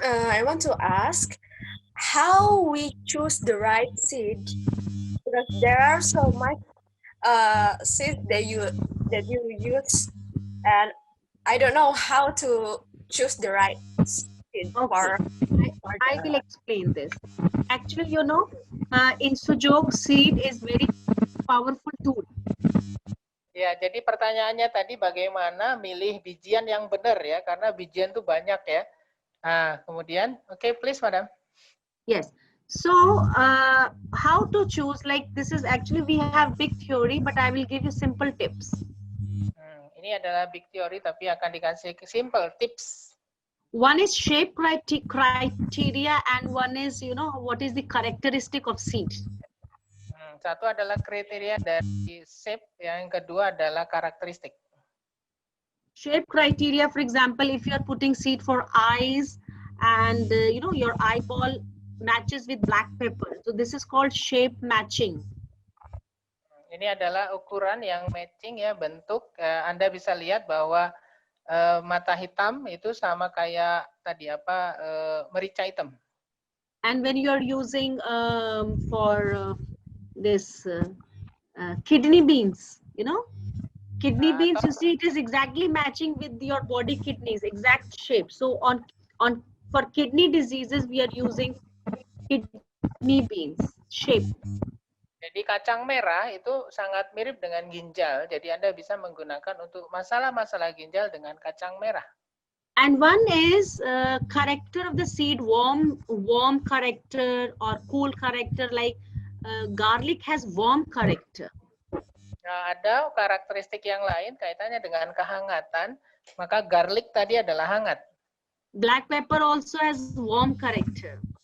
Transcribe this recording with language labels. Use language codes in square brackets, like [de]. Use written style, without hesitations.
[en] I want to ask how we choose the right seed, because there are so much seeds that you use, and I don't know how to choose the right seed for. I will explain this. Actually, you know, in Sujok, seed is very powerful tool. [id] Ya, jadi pertanyaannya tadi bagaimana milih bijian yang benar ya, karena bijian itu banyak ya. Nah, kemudian, [en] okay, please, madam. Yes. So, how to choose? Like this is actually we have big theory, but I will give you simple tips. [id] Ini adalah [en] big theory, [id] tapi akan dikasih [en] simple tips. One is shape criteria, and one is, you know, what is the characteristic of seed. [id] Satu adalah kriteria dari shape, yang kedua adalah karakteristik. [en] Shape criteria, for example, if you are putting seed for eyes and you know, your eyeball matches with black pepper, so this is called shape matching. [id] Ini adalah ukuran yang matching ya, bentuk. Anda bisa lihat bahwa mata hitam itu sama kayak tadi apa, merica hitam. [en] And when you are using for this kidney beans, you know, kidney beans, you see it is exactly matching with your body kidneys, exact shape. So for kidney diseases, we are using kidney beans shape. [id] Jadi kacang merah itu sangat mirip dengan ginjal. Jadi Anda bisa menggunakan untuk masalah-masalah ginjal dengan kacang merah. [en] And one is character of the seed, warm character or cool character. Like garlic has warm character. [id] Nah, ada karakteristik yang lain kaitannya dengan kehangatan. Maka garlic tadi adalah hangat. [en] Black pepper also has warm character.